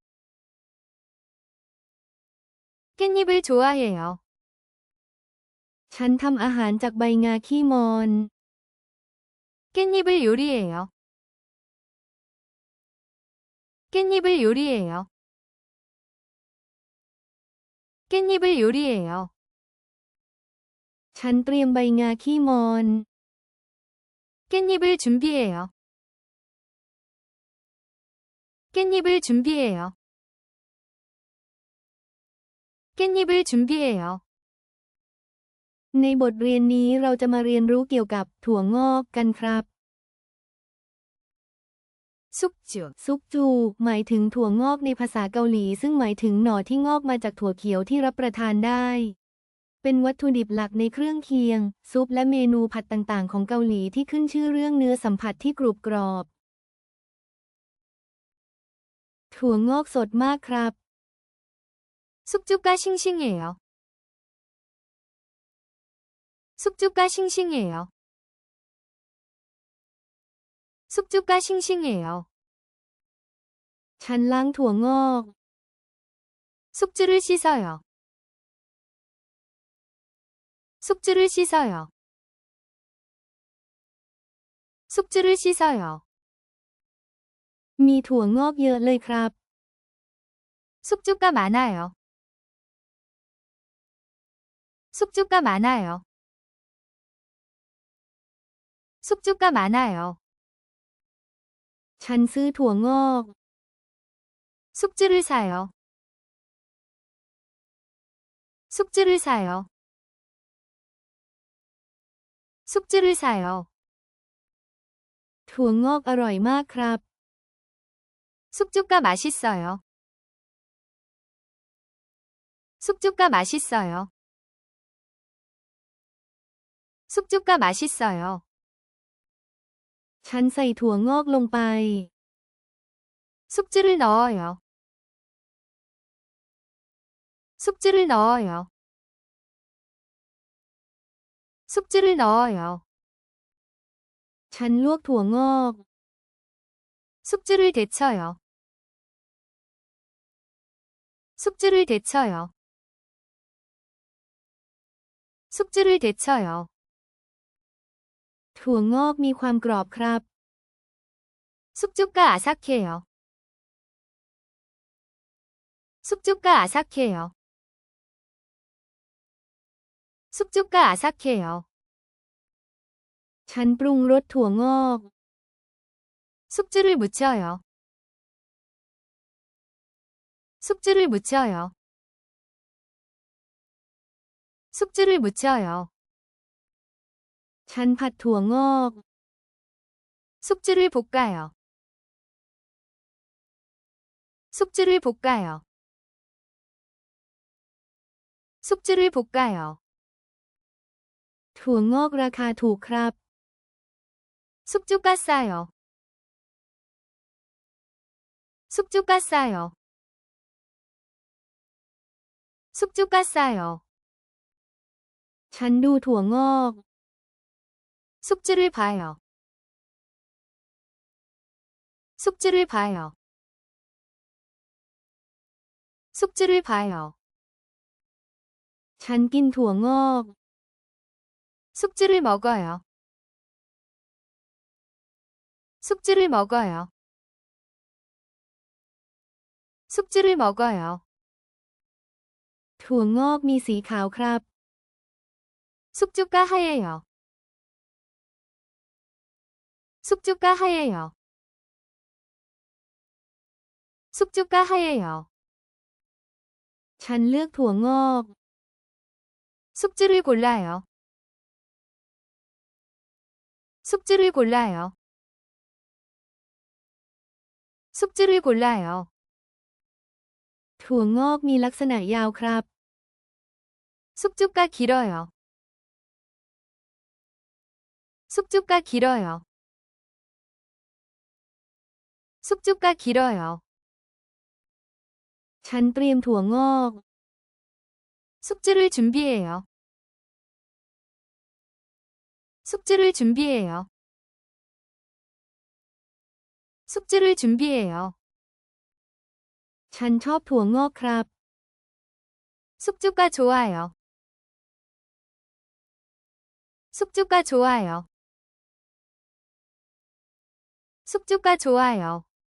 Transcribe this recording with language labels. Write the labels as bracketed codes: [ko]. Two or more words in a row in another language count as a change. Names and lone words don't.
[ko] 깻잎을 좋아해요. [th] ฉันทำอาหารจากใบงาขี้มอน [ko] 깻잎을 요리해요. 깻잎을 요리해요. 깻잎을 요리해요. [th] ฉันเตรียมใบงาขี้มอน [ko] 깻잎을 준비해요. 깻잎을 준비해요. 깻잎을 준비해요. [th] ในบทเรียนนี้เราจะมาเรียนรู้เกี่ยวกับถั่วงอกกันครับ 숙주 ซุกจูหมายถึงถั่วงอกในภาษาเกาหลีซึ่งหมายถึงหน่อที่งอกมาจากถั่วเขียวที่รับประทานได้ เป็นวัตถุดิบหลักในเครื่องเคียง ซุปและเมนูผัดต่างๆของเกาหลีที่ขึ้นชื่อเรื่องเนื้อสัมผัสที่กรุบกรอบ ถั่วงอกสดมากครับ [ko] 숙주가 싱싱해요. 숙주가 싱싱해요. 숙주가 싱싱해요. [th] ฉันล้างถั่วงอก [ko] 숙주를 씻어요. 숙주를 씻어요. 숙주를 씻어요. [th] มีถั่วงอกเยอะเลยครับ [ko] 숙주가 많아요. 숙주가 많아요. 숙주가 많아요. [th] ฉันซื้อถั่วงอก [ko] 숙주를 사요. 숙주를 사요. 숙주를 사요. [th] ถั่วงอกอร่อยมากครับ [ko] 숙주가 맛있어요. 숙주가 맛있어요. 숙주가 맛있어요. [th] ฉันใส่ถั่วงอกลงไป [ko] 숙주를 넣어요. 숙주를 넣어요. 숙주를 넣어요. [th] ฉันลวกถั่วงอก [ko] 숙주를 데쳐요. 숙주를 데쳐요. 숙주를 데쳐요. [th] ถั่วงอกมีความกรอบครับ [ko] 숙주가 아삭해요. 숙주가 아삭해요. 숙주가 아삭해요. [th] ฉันปรุงรสถั่วงอก [ko] 숙주를 묻혀요. 숙주를 묻혀요. 숙주를 묻혀요. [th] ฉันผัดถั่วงอก [ko] 숙주를 볶아요. 숙주를 볶아요. 숙주를 볶아요. [th] ถั่วงอกราคาถูกครับ [ko] 숙주가 싸요. 숙주가 싸요. 숙주가 싸요. [th] ฉันดูถั่วงอก [ko] 숙주를 봐요. 숙주를 봐요. 숙주를 봐요. [th] ฉันกินถั่วงอก [ko] 숙주를 먹어요. 숙주를 먹어요. 숙주를 먹어요. [th] ถั่วงอกมีสีขาวครับ [ko] 숙주가 하얘요. 숙주가 하얘요. 숙주가 하얘요. [th] ฉันเลือกถั่วงอก [ko] 숙주를 골라요. 숙주를 골라요. 숙주를 골라요. [th] ถั่วงอกมีลักษณะยาวครับ [ko] 숙주가 길어요. 숙주가 길어요. 숙주가 길어요. [th] ฉันเตรียมถั่วงอก [ko] 숙주를 준비해요. 숙주를 준비해요. 숙주를 준비해요. [th] ฉันชอบถั่วงอกครับ [ko] 숙주가 좋아요. 숙주가 좋아요. 숙주가 좋아요.